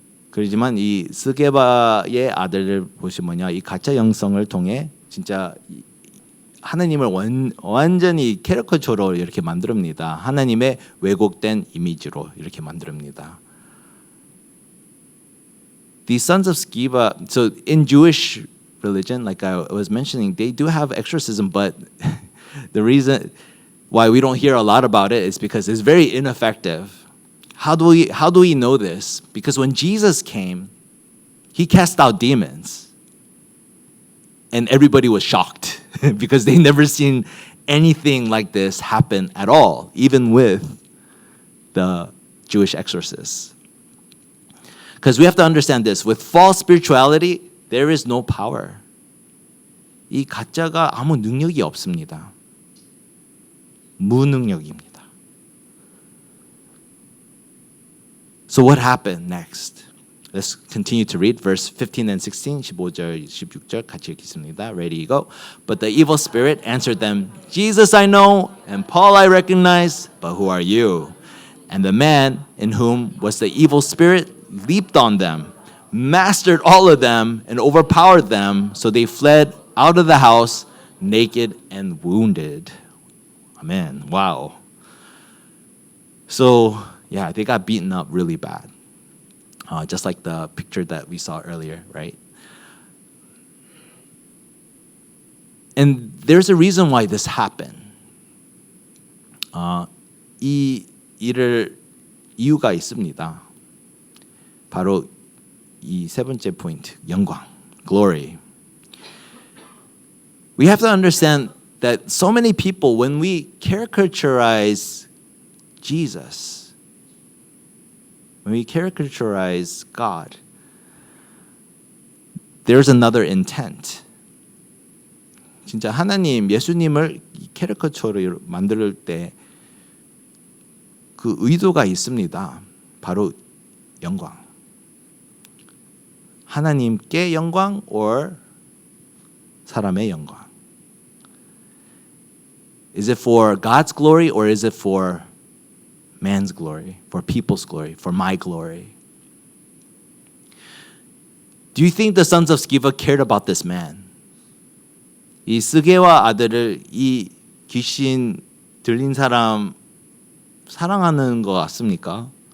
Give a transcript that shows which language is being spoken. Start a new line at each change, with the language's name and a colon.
Korean: 그렇지만 이 스게바의 아들을 보시면요, 이 가짜 영성을 통해 진짜 하나님을 완전히 캐리커처로 이렇게 만듭니다. 하나님의 왜곡된 이미지로 이렇게 만듭니다.
English: These sons of Sceva, so in Jewish religion, like I was mentioning, they do have exorcism, but the reason why we don't hear a lot about it is because it's very ineffective. How do we know this? Because when Jesus came, he cast out demons. And everybody was shocked because they never seen anything like this happen at all, even with the Jewish exorcists. Because we have to understand this. With false spirituality, there is no power.
Korean: 이 가짜가 아무 능력이 없습니다. 무능력입니다.
English: So what happened next? Let's continue to read verse 15 and 16,
Korean: 15절, 16절 같이 읽겠습니다.
English: Ready, go. But the evil spirit answered them, Jesus I know, and Paul I recognize, but who are you? And the man in whom was the evil spirit leaped on them, mastered all of them, and overpowered them, so they fled out of the house naked and wounded. Amen. Wow. So, yeah, they got beaten up really bad. Just like the picture that we saw earlier, right? And there's a reason why this happened.
Korean: 이 일을 이유가 있습니다. 바로 이 세 번째 포인트, 영광, glory.
English: We have to understand that so many people, when we caricaturize Jesus, when we caricaturize God, there's another intent.
Korean: 진짜 하나님, 예수님을 캐리커처로 만들 때 그 의도가 있습니다. 바로 영광. 하나님께 영광 or 사람의 영광.
English: Is it for God's glory or is it for man's glory, for people's glory, for my glory? Do you think the sons of Sceva cared about this man?
Korean: 이 스게와 아들을 이 귀신 들린 사람 사랑하는 것 같습니까?